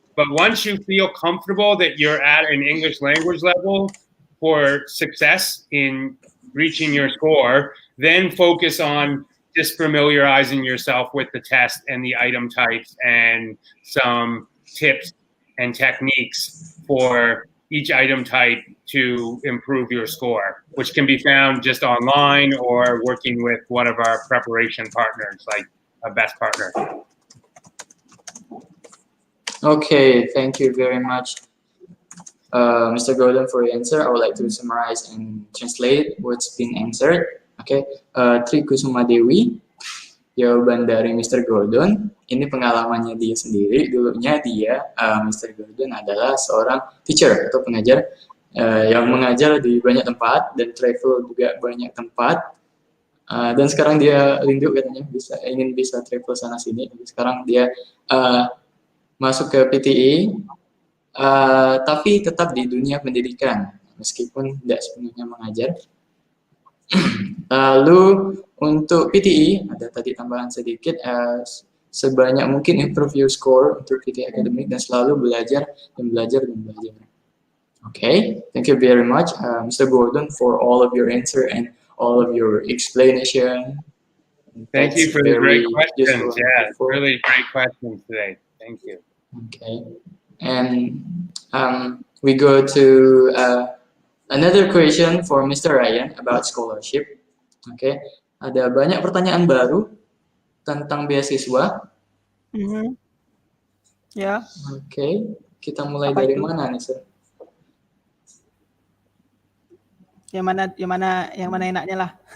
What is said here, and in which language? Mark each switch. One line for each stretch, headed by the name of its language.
English: But once you feel comfortable that you're at an English language level for success in reaching your score, then focus on just familiarizing yourself with the test and the item types and some tips and techniques for each item type to improve your score, which can be found just online or working with one of our preparation partners, like a best partner. Okay, thank you very much, Mr. Gordon, for your answer. I would like to summarize and translate what's been answered.
Indonesian: Okay, Tri Kusuma Dewi, jawaban dari Mr. Gordon. Ini pengalamannya dia sendiri. Dulunya dia, Mr. Gordon adalah seorang teacher atau pengajar yang mengajar di banyak tempat dan travel juga banyak tempat. Dan sekarang dia rindu katanya ingin bisa travel sana sini. Sekarang dia masuk ke PTE, tapi tetap di dunia pendidikan, meskipun tidak sepenuhnya mengajar. Lalu untuk PTE, ada tadi tambahan sedikit, sebanyak mungkin
English: improve your score
Indonesian: untuk PTE akademik dan selalu belajar dan belajar dan belajar.
English: Okay, thank you very much, Mr. Gordon, for all of your answer and all of your explanation. Thank you for the great questions. Yeah, really great questions today. Thank you. Okay, and we go to another question for Mr. Ryan about scholarship.
Indonesian: Okay, ada banyak pertanyaan baru tentang beasiswa. Ya. Okay, kita mulai Apa dari itu? mana nih, Sir? Yang mana enaknya lah.